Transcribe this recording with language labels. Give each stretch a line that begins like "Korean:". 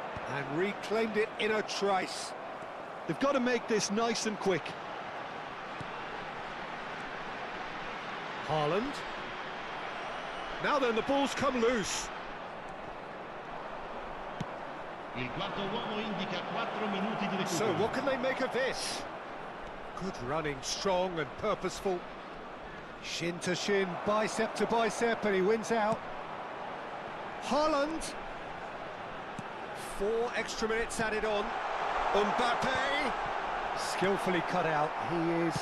English: And reclaimed it in a trice. They've got to make this nice and quick. Haaland. Now then, the ball's come loose.
Italian: Il quarto uomo indica 4 minuti di recupero.
English: So what can they make of this? Good running, strong and purposeful. Shin to shin, bicep to bicep, and he wins out. Haaland. 4 extra minutes added on. Mbappe. Skillfully cut out. He is...